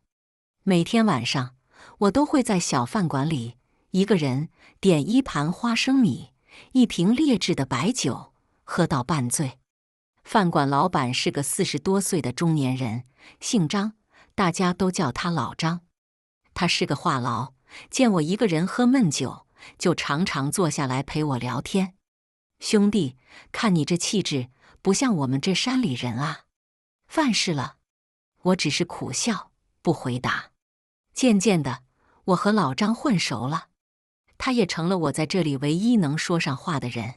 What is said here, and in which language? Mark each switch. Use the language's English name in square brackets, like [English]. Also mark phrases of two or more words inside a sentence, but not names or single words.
[Chinese] 每天晚上，我都會在小飯館裡一個人點1盤花生米，1瓶劣質的白酒，喝到半醉。飯館老闆是個40多歲的中年人，姓張，大家都叫他老張。他是個話癆，見我一個人喝悶酒，就常常坐下來陪我聊天。兄弟，看你這氣質，不像我們這山裡人啊。飯是了。我只是苦笑，不回答。漸漸的，我和老張混熟了，他也成了我在這裡唯一能說上話的人。